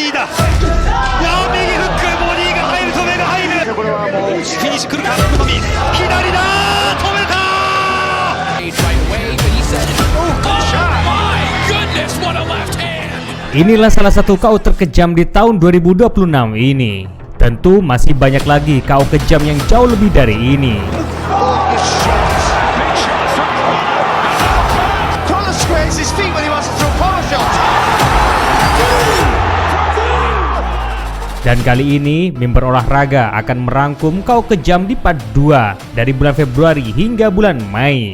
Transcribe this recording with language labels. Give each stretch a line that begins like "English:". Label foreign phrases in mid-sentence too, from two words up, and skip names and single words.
Japanese: だ。右フック、ボディが入ると目が入る。これはもうフィニッシュ来るか、福富。左だ、止めた。
Indonesian: Inilah salah satu KO terkejam di tahun 2026 ini. Tentu masih banyak lagi KO kejam yang jauh lebih dari ini. Dan kali ini, member olahraga akan merangkum KO kejam di part 2 dari bulan Februari hingga bulan Mei.